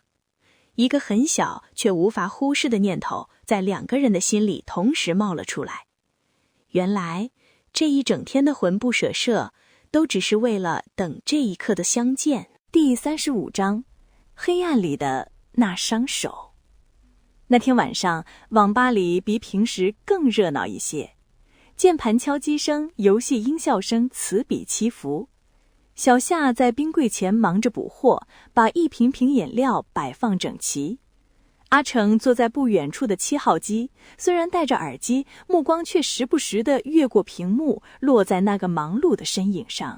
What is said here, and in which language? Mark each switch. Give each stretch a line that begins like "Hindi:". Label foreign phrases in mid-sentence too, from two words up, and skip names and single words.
Chinese: 一個很小卻無法忽視的念頭在兩個人的心裡同時冒了出來。原來這一整天的魂不守舍都只是為了等這一刻的相見。第35章，黑暗裡的那雙手。那天晚上，網吧裡比平時更熱鬧一些，鍵盤敲擊聲、遊戲音效聲此起彼伏。小夏在冰櫃前忙着補貨，把一瓶瓶飲料擺放整齊。阿成坐在不遠處的7號機，雖然戴着耳機，目光卻時不時地越過屏幕，落在那個忙碌的身影上。